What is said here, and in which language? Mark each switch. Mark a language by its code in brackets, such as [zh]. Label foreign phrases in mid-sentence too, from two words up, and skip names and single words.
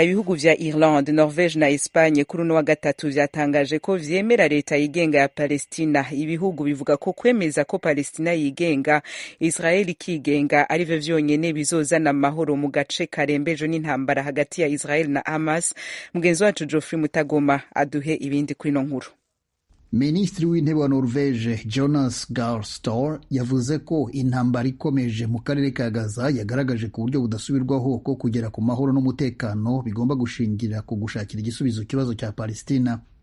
[rn] Ibihugu vya Irlande, Norvege na Espagne kuri uno wa gatatu vyatangaje ko vyemera leta yigenga ya Palestina. Ibihugu bivuga ko kwemeza ko Palestina yigenga, Israel ikigenga arivyo vyonyene bizozana amahoro mu gace karembeje n'intambara hagati ya Israel na Hamas. Mugenzi wacu Geoffrey Mutagoma aduhe ibindi kuri no nkuru. [rw] Minisitiri w'intebe wa Norvege Jonas Gahr Store yavuze ko intambara ikomeje mu karere ka Gaza yagaragaje ku buryo budasubirwaho ko kugera ku mahoro n'umutekano bigomba gushingira ku gushakira igisubizo kibazo cya Palestina.